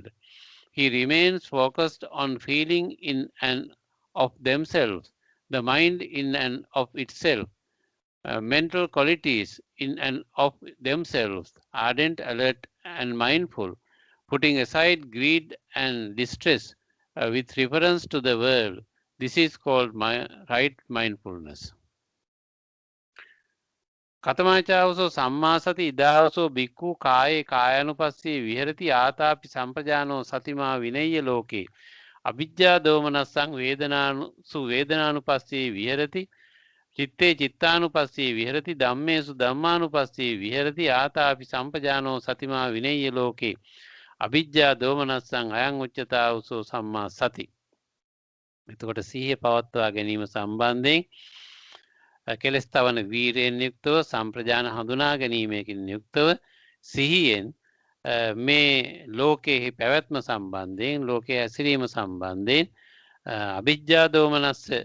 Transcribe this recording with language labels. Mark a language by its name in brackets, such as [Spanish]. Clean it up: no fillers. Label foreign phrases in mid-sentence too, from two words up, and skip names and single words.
[English] He remains focused on feeling in and of themselves, the mind in and of itself, mental qualities in and of themselves, ardent, alert, and mindful, putting aside greed and distress with reference to the world. This is called right mindfulness. [Pali] කතමාචාවසෝ සම්මා සති ඉදාවසෝ බික්ඛු කායේ කායानुපස්සී විහෙරති ආතාපි සම්පජානෝ සතිමා විනය්‍ය ලෝකේ අවිජ්ජා දෝමනස්සං වේදනාසු වේදනානුපස්සී විහෙරති චිත්තේ චිත්තානුපස්සී විහෙරති ධම්මේසු ධම්මානුපස්සී විහෙරති ආතාපි සම්පජානෝ සතිමා විනය්‍ය ලෝකේ අවිජ්ජා දෝමනස්සං අයං උච්චතාවසෝ සම්මා සති. [Sinhala] එතකොට සිහිය පවත්වා ගැනීම සම්බන්ධයෙන් කෙලස් තවන වීරයෙන් යුක්තව සම්ප්‍රජාන හඳුනා ගැනීමකින් යුක්තව සිහියෙන් මේ ලෝකයේ පැවැත්ම සම්බන්ධයෙන් ලෝකයේ හැසිරීම සම්බන්ධයෙන් [Pali] අවිජ්ජා දෝමනස්ස